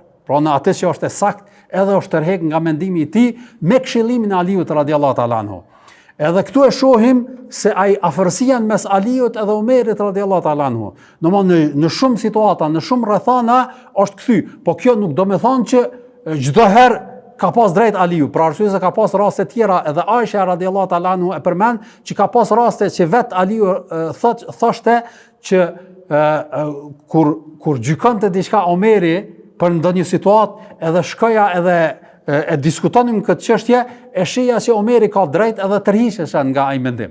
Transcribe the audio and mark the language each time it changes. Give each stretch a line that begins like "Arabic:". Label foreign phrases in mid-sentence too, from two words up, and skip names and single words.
Albanian: Pra në atë që është e sakt, edhe është tërheq nga mendimi i tij me këshillimin e Aliut
Arabic: رضي الله تعالى عنه.
Albanian: Edhe këtu e shohim se ai afërsia mes Aliut edhe Omerit
Arabic: رضي الله تعالى عنه.
Albanian: Në shumë situata, në shumë rrethana është kthy, po kjo nuk do me thonë që çdo herë ka pas drejt Aliu, për arsye se ka pas raste tjera, edhe Aisha
Arabic: رضي الله تعالى عنه
Albanian: e përmend që ka pas raste që vet Aliu thoshte që kur gjykonte diçka Omeri për ndonjë situatë, edhe shkoja edhe e diskutonim këtë çështje, e shija që Omeri ka drejt edhe tërhiqesha nga ai mendim.